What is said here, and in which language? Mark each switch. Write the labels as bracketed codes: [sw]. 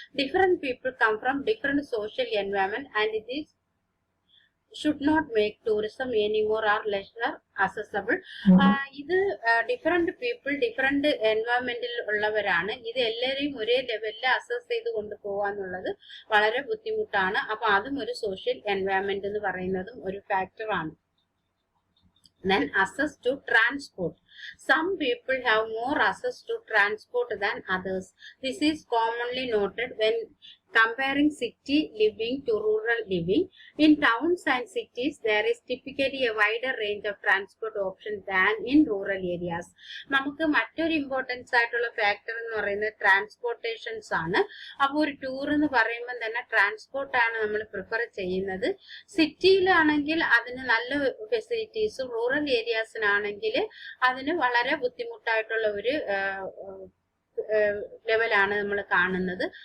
[en] Different people come from different social environment and it is should not make tourism anymore or leisure accessible. [ml] ഇത് different people different എൻവയോൺമെന്റിൽ ഉള്ളവരാണ്. ഇത് എല്ലാവരെയും ഒരേ ലെവലിൽ assess ചെയ്ത് കൊണ്ടുപോകാന്നുള്ളത് വളരെ ബുദ്ധിമുട്ടാണ്. അപ്പൊ അതും ഒരു സോഷ്യൽ എൻവയോൺമെന്റ് എന്ന് പറയുന്നതും ഒരു ഫാക്ടർ ആണ്. [en] Then access to transport. Some people have more access to transport than others. This is commonly noted when Comparing city living to rural living, in towns and cities there is typically a wider range of transport options than in rural areas. [ml] നമുക്ക് മറ്റൊരു importance ആയിട്ടുള്ള factor എന്ന് പറയുന്നത് transportations ആണ്. അപ്പോൾ ഒരു tour എന്ന് പറയുമ്പോൾ തന്നെ ട്രാൻസ്പോർട്ട് ആണ് നമ്മൾ പ്രിഫർ ചെയ്യുന്നത്. സിറ്റിയിലാണെങ്കിൽ അതിന് നല്ല ഫെസിലിറ്റീസും, റൂറൽ ഏരിയാസിനാണെങ്കിൽ അതിന് വളരെ ബുദ്ധിമുട്ടായിട്ടുള്ള ഒരു ലെവലാണ് നമ്മൾ കാണുന്നത്.